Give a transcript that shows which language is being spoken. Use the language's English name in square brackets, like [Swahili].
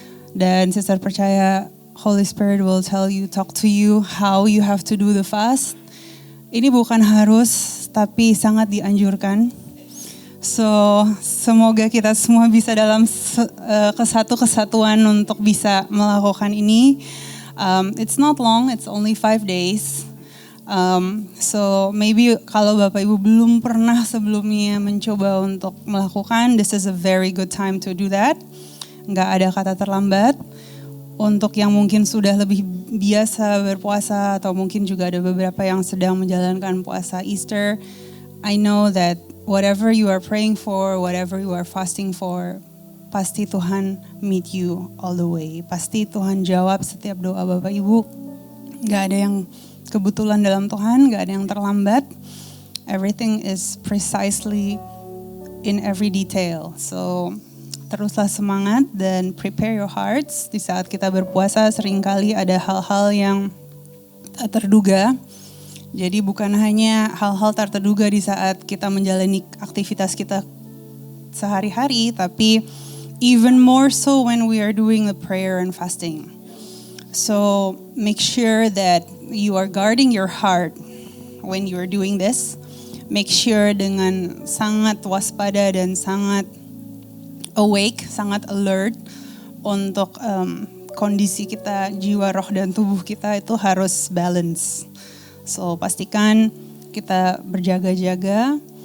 [Indonesian] Dan [English] sister [Indonesian] percaya [English] Holy Spirit will talk to you how you have to do the fast. [Indonesian] Ini bukan harus, tapi sangat dianjurkan. So semoga kita semua bisa dalam kesatuan untuk bisa melakukan ini. [English] It's not long, it's only 5 days. [Indonesian] So [English] maybe [Indonesian] kalau Bapak Ibu belum pernah sebelumnya mencoba untuk melakukan, [English] this is a very good time to do that. [Indonesian] Nggak ada kata terlambat. Untuk yang mungkin sudah lebih biasa berpuasa atau mungkin juga ada beberapa yang sedang menjalankan puasa Easter, [English] I know that whatever you are praying for, whatever you are fasting for, [Indonesian] pasti Tuhan [English] meet you all the way. [Indonesian] Pasti Tuhan jawab setiap doa Bapak Ibu. Nggak ada yang kebetulan dalam Tuhan, nggak ada yang terlambat. [English] Everything is precisely in every detail. [Indonesian] So teruslah semangat dan [English] prepare your hearts. [Indonesian] Di saat kita berpuasa seringkali ada hal-hal yang tak terduga. Jadi bukan hanya hal-hal tak terduga di saat kita menjalani aktivitas kita sehari-hari, tapi [English] even more so when we are doing the prayer and fasting. So make sure that you are guarding your heart when you are doing this. Make sure [Indonesian] dengan sangat waspada dan sangat awake, sangat alert untuk kondisi kita, jiwa, roh, dan tubuh kita itu harus balance. So pastikan kita berjaga-jaga,